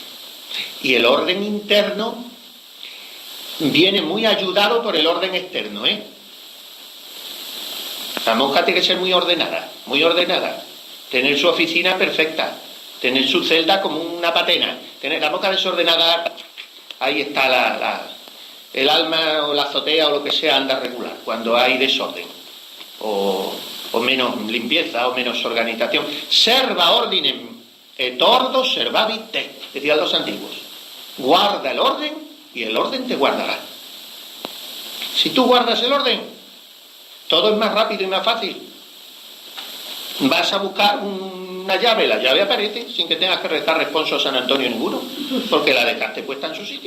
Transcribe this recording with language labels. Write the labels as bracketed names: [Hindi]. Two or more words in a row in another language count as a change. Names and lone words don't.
[Spanish] Y el orden interno viene muy ayudado por el orden externo, La monja tiene que ser muy ordenada, tener su oficina perfecta, tener su celda como una patena. La monja desordenada, ahí está el alma o la azotea o lo que sea anda regular, cuando hay desorden, o menos limpieza o menos organización. [Latin] Serva ordinem et ordo servavit te, [Spanish] decían los antiguos. Guarda el orden y el orden te guardará. Si tú guardas el orden, todo es más rápido y más fácil. Vas a buscar una llave, la llave aparece sin que tengas que rezar responso a San Antonio ninguno, porque la dejaste puesta en su sitio.